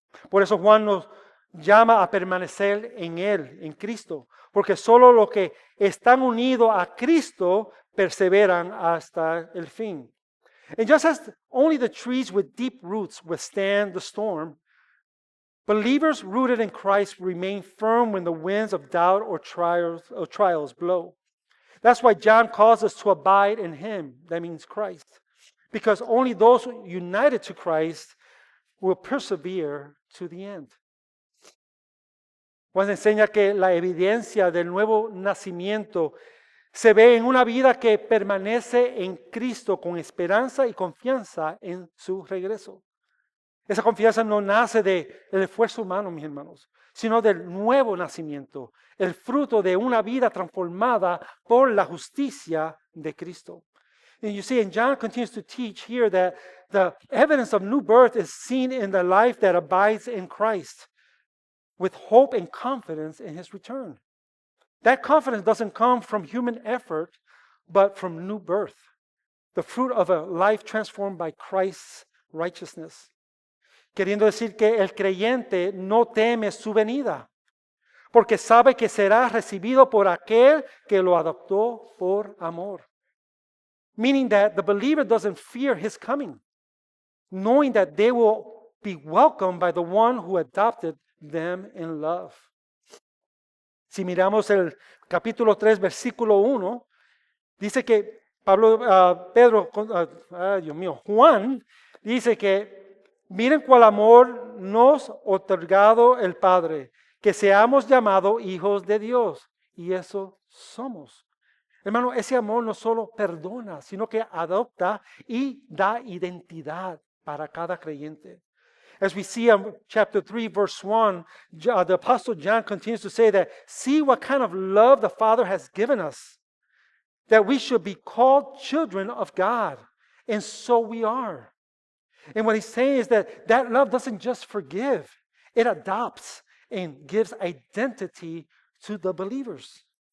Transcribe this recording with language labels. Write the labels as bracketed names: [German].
[Spanish] Por eso Juan nos llama a permanecer en Él, en Cristo, porque solo los que están unidos a Cristo perseveran hasta el fin. [English] And just as only the trees with deep roots withstand the storm, believers rooted in Christ remain firm when the winds of doubt or trials blow. That's why John calls us to abide in him. That means Christ. Because only those united to Christ will persevere to the end. [Spanish] Pues enseña que la evidencia del nuevo nacimiento se ve en una vida que permanece en Cristo con esperanza y confianza en su regreso. Esa confianza no nace del esfuerzo humano, mis hermanos, sino del nuevo nacimiento, el fruto de una vida transformada por la justicia de Cristo. [English] And you see, and John continues to teach here that the evidence of new birth is seen in the life that abides in Christ, with hope and confidence in his return. That confidence doesn't come from human effort, but from new birth, the fruit of a life transformed by Christ's righteousness. [Spanish] Queriendo decir que el creyente no teme su venida, porque sabe que será recibido por aquel que lo adoptó por amor. [English] Meaning that the believer doesn't fear his coming, knowing that they will be welcomed by the one who adopted them in love. [Spanish] Si miramos el capítulo 3, versículo 1, dice que Juan dice que miren cuál amor nos ha otorgado el Padre, que seamos llamados hijos de Dios. Y eso somos. Hermano, ese amor no solo perdona, sino que adopta y da identidad para cada creyente. [English] As we see in chapter 3, verse 1, the Apostle John continues to say that, see what kind of love the Father has given us, that we should be called children of God. And so we are. And what he's saying is that that love doesn't just forgive, it adopts and gives identity to the believers.